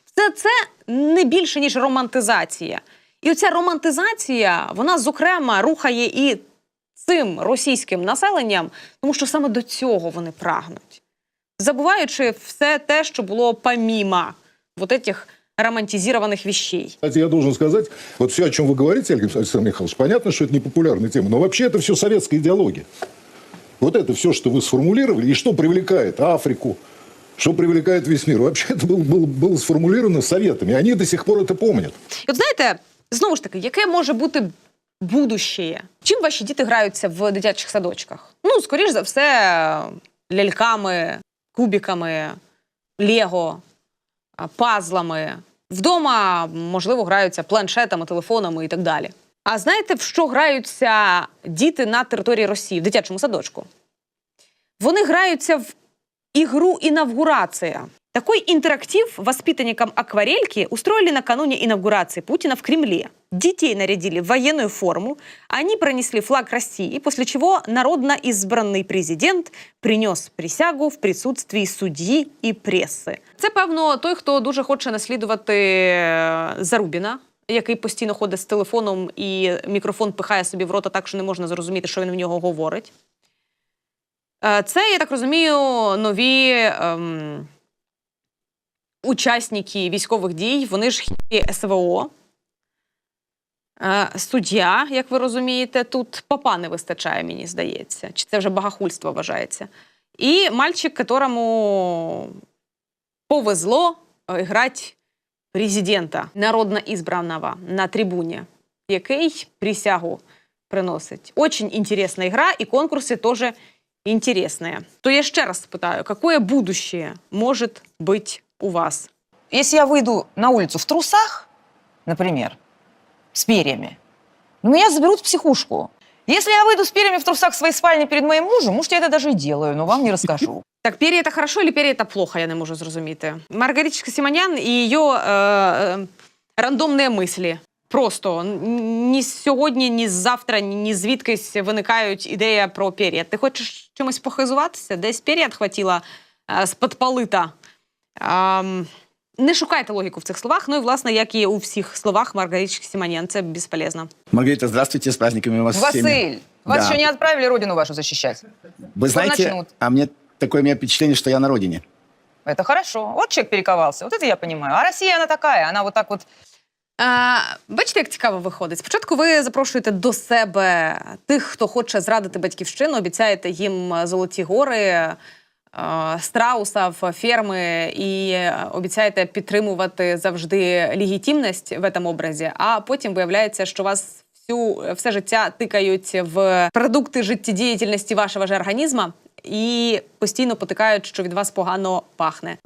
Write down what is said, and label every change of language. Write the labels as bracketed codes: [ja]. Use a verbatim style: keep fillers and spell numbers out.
[uk] Це, це не більше, ніж романтизація. І оця романтизація, вона, зокрема, рухає і цим російським населенням, тому що саме до цього вони прагнуть. Забуваючи все те, що було помімо [ru] вот этих романтизированных вещей. Я должен сказать, вот все, о чем вы говорите, Александр Михайлович, понятно, что это не популярная тема, но вообще это все советская идеология. Вот это все, что вы сформулировали, и что привлекает Африку, что привлекает весь мир. Вообще это было, было, было сформулировано Советами, они до сих пор это помнят. [uk] І от знаєте, знову ж таки, яке може бути [ru] будущее? [uk] Чим ваші діти граються в дитячих садочках? Ну, скоріш за все, ляльками, кубиками, лего, пазлами. Вдома, можливо, граються планшетами, телефонами і так далі. А знаєте, в що граються діти на території Росії, в дитячому садочку? Вони граються в ігру «Инавгурация». [ru] Такой интерактив воспитанникам акварельки устроили накануне инавгурации Путина в Кремле. Детей нарядили в военную форму, они пронесли флаг России, после чего народно избранный президент принес присягу в присутствии судьи и прессы. [uk] Це, певно, той, хто дуже хоче наслідувати Зарубіна, який постійно ходить з телефоном і мікрофон пихає собі в рота так, що не можна зрозуміти, що він в нього говорить. Це, я так розумію, нові... Ем... учасники військових дій, вони ж хі ес ве о. Е, суддя, як ви розумієте, тут папа не вистачає, мені здається. Чи це вже богохульство вважається. І [ru] мальчик, которому повезло [uk] грати президента, народно избранного, на трибуні, який присягу приносить. Очень інтересна гра, і конкурси теж інтересні. То я ще раз спитаю, [ru] какое будущее [uk] може бути у вас? [ru] Если я выйду на улицу в трусах, например, с перьями, меня заберут в психушку. Если я выйду с перьями в трусах в своей спальне перед моим мужем, может, я это даже и делаю, но вам не расскажу. Так, перья это хорошо или перья это плохо, я не могу [uk] зрозуміти. [ru] Маргариточка Симонян и ее э, рандомные мысли. [uk] Просто ні сьогодні, ні завтра, ні звідкись виникають ідея про перья. Ти хочеш чимось похизуватися? [ru] Десь перья отхватила [uk] э, з-под полита. Ем, Не шукайте логіку в цих словах, ну і, власне, як і у всіх словах Маргариты Симоньян, це безполезно. [ru] Маргарита, здравствуйте, с праздниками вас Василь, всеми. вас да. еще не отправили родину вашу защищать? Вы что знаете, начнут? а мне такое у меня впечатление, что я на родине. Это хорошо. Вот человек перековался, вот это я понимаю. А Россия, она такая, она вот так вот... [uk] А, бачите, як цікаво виходить. Спочатку ви запрошуєте до себе тих, хто хоче зрадити батьківщину, обіцяєте їм золоті гори, страусів, ферми і обіцяєте підтримувати завжди легітимність в цьому образі, а потім виявляється, що вас всю, все життя тикають в продукти життєдіяльності вашого ж організму і постійно потикають, що від вас погано пахне.